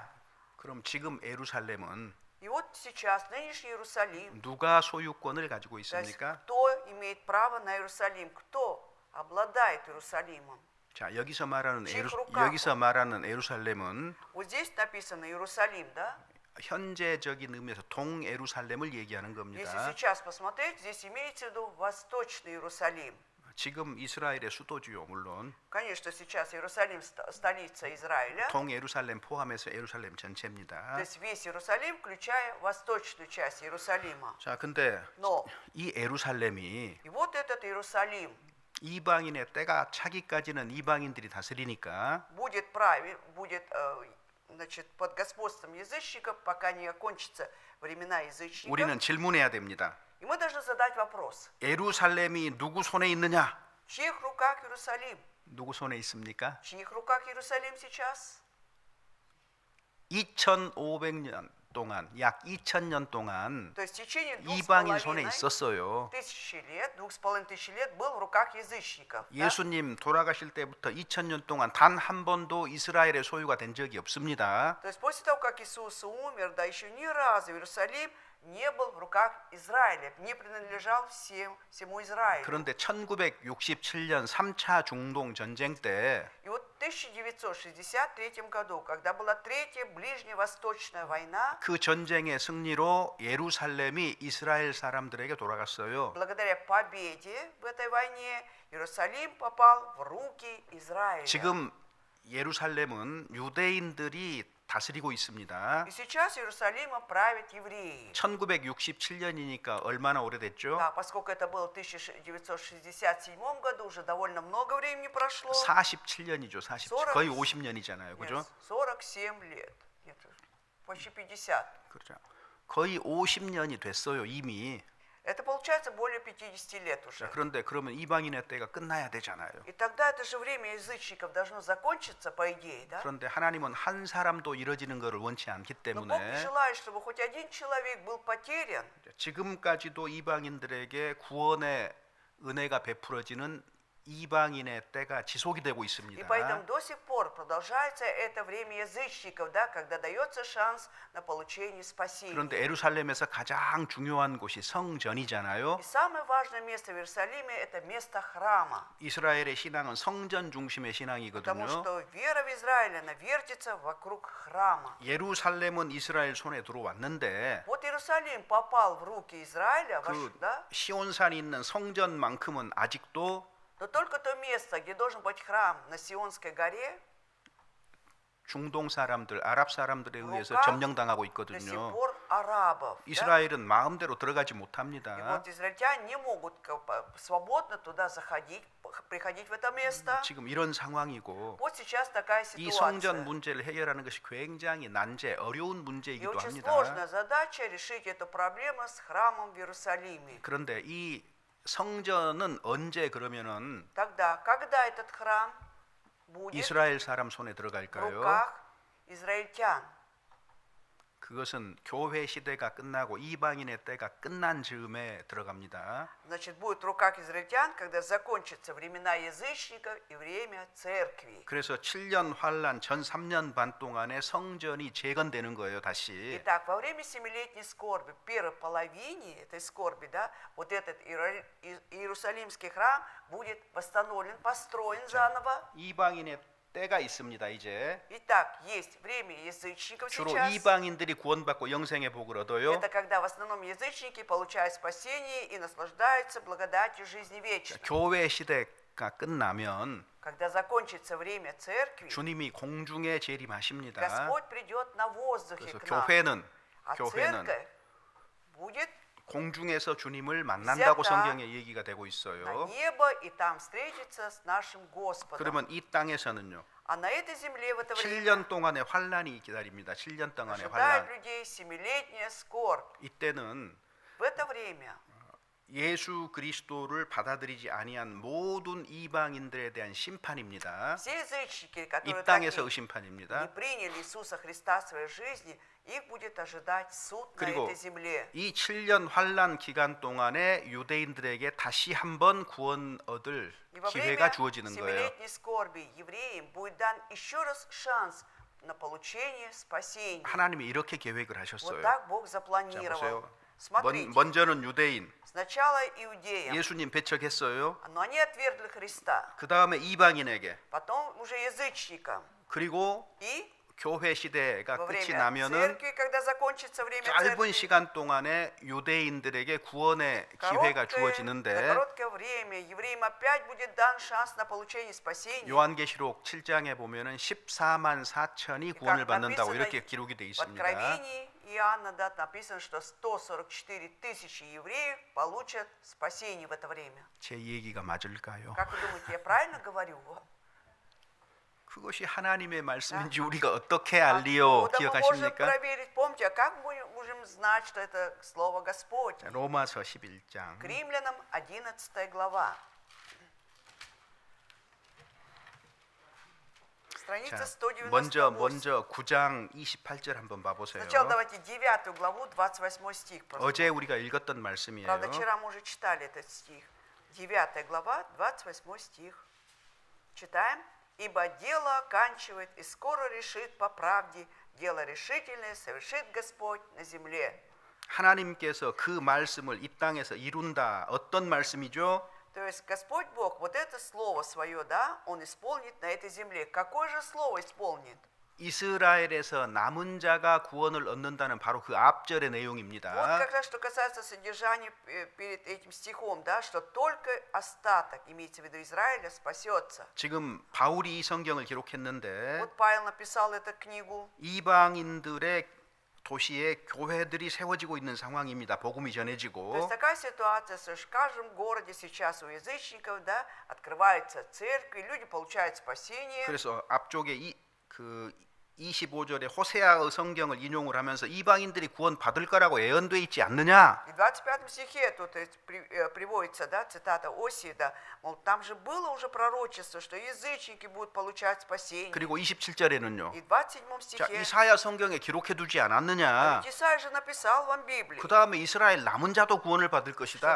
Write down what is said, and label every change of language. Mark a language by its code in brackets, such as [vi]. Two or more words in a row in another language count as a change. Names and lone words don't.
[ko] 그럼 지금 예루살렘은 [ru] И вот сейчас нынешний Иерусалим, [ko] 누가 소유권을 가지고 [ru] то есть, [ko] 있습니까? [ru] кто имеет право на Иерусалим, кто обладает Иерусалимом? [ko] 자, 여기서 말하는 [ru] чьих руках? [ko] 예루살렘은 [ru] Вот здесь написано Иерусалим, да? [ko] 현재적인 의미에서 동예루살렘을 얘기하는 [ru] Если [ko] 겁니다. [ru] сейчас посмотреть, здесь имеется в виду Восточный Иерусалим. [ko] 지금 이스라엘의 수도주요 물론 [ru] Конечно, сейчас Иерусалим столица Израиля, [ko] 동예루살렘 포함해서 예루살렘 [ru] то [ko] 전체입니다. [ru] есть весь Иерусалим, включая восточную часть Иерусалима. [ko] 자, 근데 [ru] Но [ko] 이 예루살렘이 [ru] и вот этот Иерусалим [ko] 이방인의 때가 차기까지는 이방인들이 다스리니까 [ru] будет значит, под господством язычников, пока не окончатся времена язычников. [ko] 우리는 질문해야 됩니다. [ru] И мы должны задать вопрос: [ko] 예루살렘이 누구 손에 있느냐? [ru] в чьих руках Иерусалим? [ko] 누구 손에 있습니까? [ru] В чьих руках Иерусалим сейчас? [ko] 2500년 동안, 약 2000년 동안 [ru] То есть в течение [ko] 이방인 손에 [ru] 2,5 [ko] 있었어요. [ru] тысячи лет, 2500 лет был в руках язычников. да? [ko] 예수님 돌아가실 때부터 2000년 동안 단 한 번도 이스라엘의 소유가 된 적이 없습니다. [ru] То есть после того, как Иисус умер, да еще ни разу Иерусалим не был в руках Израиля, не принадлежал всему Израилю. [ko] 그런데 1967년 3차 중동 전쟁 때 [ru] И вот в 1963 году, когда была Третья Ближневосточная война, [ko] 그 전쟁의 승리로 예루살렘이 이스라엘 사람들에게 돌아갔어요. [ru] благодаря победе в этой войне Иерусалим попал в руки Израиля. [ko] 지금 예루살렘은 유대인들이 다스리고 있습니다. [ru] И сейчас Иерусалимом правят евреи. [ko] 1967년이니까 얼마나 오래됐죠? [ru] Да, поскольку это было в 1967 году, уже довольно много времени прошло. [ko] 47년이죠. 47. [ru] 40. [ko] 거의 50년이잖아요. 그죠? [ru] Нет, 47 лет. Нет, почти 50. [ko] 그렇죠. 거의 50년이 됐어요, 이미. [ru] Это получается более 50 лет [ko] 자, [ru] уже. [ko] 그런데 그러면 이방인의 때가 끝나야 되잖아요. [ru] И тогда это же время язычников должно закончиться, по идее, да? [ko] 그런데 하나님은 한 사람도 이뤄지는 것을 원치 않기 [ru] Но Бог не [ko] 때문에 [ru] желает, чтобы хоть один человек был потерян. [ko] 지금까지도 이방인들에게 구원의 은혜가 베풀어지는 이방인의 때가 지속이 되고 [ru] И [ko] 있습니다. [ru] поэтому до сих пор продолжается это время язычников, да, когда дается шанс на получение спасения. [ko] 그런데 예루살렘에서 가장 중요한 곳이 성전이잖아요. [ru] И самое важное место в Иерусалиме – это место храма. [ko] 이스라엘의 신앙은 성전 중심의 [ru] Потому [ko] 신앙이거든요. [ru] что вера в Израиле, она вертится вокруг храма. [ko] 예루살렘은 이스라엘 손에 들어왔는데 [ru] Вот Иерусалим попал в руки Израиля, [ko] 그 [ru] да? [ko] 시온산이 있는 성전만큼은 아직도 [ru] Но только то место, где должен быть храм на Сионской горе, [ko] 중동 사람들, 아랍 사람들에 의해서 [ru] рука [ko] 점령당하고 [ru] до сих [ko] 있거든요. [ru] пор арабов. Да? [ko] 이스라엘은 마음대로 들어가지 [ru] И [ko] 못합니다. [ru] вот израильтяне не могут свободно туда заходить, приходить в это место. [ko] 지금 이런 상황이고 [ru] Вот сейчас такая [ko] 이 성전 [ru] ситуация. [ko] 문제를 해결하는 것이 굉장히 난제, 어려운 [ru] И [ko] 문제이기도 [ru] очень [ko] 합니다. [ru] сложная задача решить эту проблему с храмом в Иерусалиме. [ko] 그런데 이 성전은 언제 그러면은 [ru] Тогда, когда этот храм будет [ko] 이스라엘 사람 손에 [ru] в [ko] 들어갈까요? [ru] руках израильтян? [ko] 그것은 교회 시대가 끝나고 이방인의 때가 끝난 즈음에 들어갑니다. [ru] Значит, будет в руках израильтян, когда закончатся времена язычников и время церкви. [ko] 그래서 7년 환란 전 3년 반 동안에 성전이 재건되는 거예요, 다시. [ru] Итак, во время семилетней скорби, в первой половине этой скорби, да, вот этот Иерусалимский храм будет восстановлен, построен заново. [ko] 이방인의 때가 있습니다, 이제. [ru] Итак, есть время язычников [ko] 주로 [ru] сейчас. [ko] 이방인들이 구원받고 영생의 복을 얻어요. [ru] Это когда в основном язычники получают спасение и наслаждаются благодатью жизни вечной. [ko] 교회 시대가 끝나면 [ru] Когда закончится время церкви, [ko] 주님이 공중에 재림하십니다. [ru] Господь придет на воздухе [ko] 그래서 [ru] к нам. [ko] 교회는 [ru] А [ko] 교회는 [ru] церковь будет [ko] 공중에서 주님을 만난다고 [ru] взята [ko] 성경에 얘기가 되고 [ru] на [ko] 있어요. [ru] небо и там встретиться с нашим Господом. [ko] 그러면 이 땅에서는요. [ru] А на этой земле в это время [ko] 7년 동안의 환란이 기다립니다. 7년 동안의 [ru] ожидает [ko] 환란. [ru] людей семилетняя скорбь. [ko] 이때는 [ru] В это время [ko] 예수 그리스도를 받아들이지 아니한 모든 이방인들에 대한 심판입니다. [ru] все язычники, [ko] 이 [ru] которые [ko] 땅에서 [ru] так и [ko] 심판입니다. [ru] не приняли Иисуса Христа в своей жизни, их будет ожидать суд на [ko] 그리고 [ru] этой земле. [ko] 이 7년 환란 기간 동안에 유대인들에게 다시 한번 구원 얻을 [ru] И во [ko] 기회가 [ru] время [ko] 주어지는 거예요. [ru] семилетней скорби евреям будет дан еще раз шанс на получение спасения. [ko] 하나님이 이렇게 계획을 [ru] Вот [ko] 하셨어요. [ru] так Бог [ko] 자, [ru] запланировал. [ko] 보세요. [ru] Смотрите, [ko] 먼저는 유대인, [ru] сначала иудеям, [ko] 예수님 배척했어요. [ru] но они отвергли Христа. [ko] 그 다음에 이방인에게, [ru] Потом уже язычникам. [ko] 그리고 [ru] И [ko] 교회 시대가 [ru] во [ko] 끝이 [ru] время [ko] 나면은 [ru] церкви, когда закончится время [ko] 짧은 [ru] церкви, [ko] 시간 동안에 유대인들에게 구원의 기회가 [ru] за [ko] 주어지는데 [ru] короткое время евреям опять будет дан шанс на получение спасения. [ko] 요한계시록 7장에 보면은 14만 4천이 구원을 받는다고 [ru] написано [ko] 이렇게 기록이 돼 [ru] В [ko] 있습니다. [ru] Откровении Иоанна, да, написано, что 144 тысячи евреев получат спасение в это время. [ko] 제 얘기가 맞을까요? [ru] Как вы думаете, я правильно говорю? [ko] 그것이 하나님의 말씀인지 우리가 어떻게 [ru] Откуда [ko] 알리요? [ru] мы можем [ko] 기억하십니까? [ru] проверить? Помните, а как мы можем знать, что это Слово Господне? [ko] 자, 로마서 11장 [ru] К Римлянам 11 глава. Страница [ko] 자, [ru] 198. [ko] 먼저 9장 28절 한번 봐보세요. [ru] Сначала давайте 9 главу, 28 стих. [ko] 어제 우리가 읽었던 말씀이에요. [ru] Правда, вчера мы уже читали этот стих. 9 глава, 28 стих. Читаем. «Ибо дело оканчивает и скоро решит по правде, дело решительное совершит Господь на земле». [ko] 하나님께서 그 말씀을 이 땅에서 이룬다. 어떤 말씀이죠? [ru] То есть Господь Бог, вот это слово свое, да, Он исполнит на этой земле. Какое же слово исполнит? [ko] 이스라엘에서 남은 자가 구원을 얻는다는 바로 그 앞절의 [ru] Вот [ko] 내용입니다. [ru] как раз что касается содержания перед этим стихом, да, что только остаток, имеется в виду Израиля, спасется. [ko] 지금 바울이 이 성경을 기록했는데 [ru] Вот Павел написал эту книгу. [ko] 이방인들의 도시에 교회들이 세워지고 있는 상황입니다. 복음이 [ru] То [ko] 전해지고 [ru] есть такая ситуация, что в каждом городе сейчас у язычников, да, открываются церкви, люди получают спасение. [ko] 그래서 앞쪽에 그 25절에 호세아의 성경을 인용을 하면서 이방인들이 구원 받을 거라고 예언돼 있지 않느냐? [ru] И в 25 стихе тут приводится, да, цитата Осии, да, мол, там же было уже пророчество, что язычники будут получать спасение. [ko] 그리고 27절에는요. [ru] И в 27 [ko] 자, [ru] стихе, [ko] 이사야 성경에 기록해 두지 않았느냐? [ru] ведь Исаия же написал вам Библию, [ko] 그 다음에 이스라엘 남은 자도 구원을 받을 것이다.